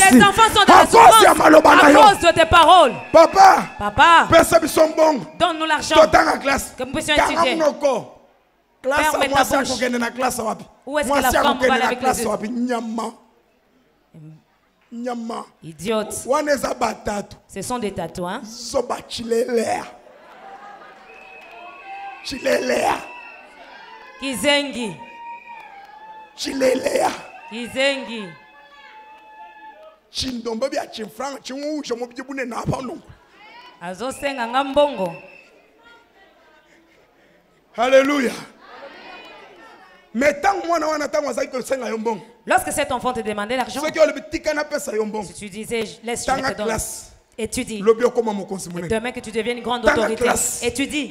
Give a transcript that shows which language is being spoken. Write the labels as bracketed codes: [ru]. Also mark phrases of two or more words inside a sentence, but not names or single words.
[fr] Les enfants sont dans la souffrance à cause de tes paroles. Papa, donne-nous l'argent que nous puissions étudier. Permets ta bouche. Où est-ce que la femme va aller avec les yeux? Idiote. Ce sont des tatouages. [ln] Kizengi. Kizengi. Azosenga ngambongo. [fr] Alléluia. Lorsque cet enfant te demandait l'argent, si tu disais laisse-moi te donner, étudie. Demain que tu deviennes une grande autorité, étudie.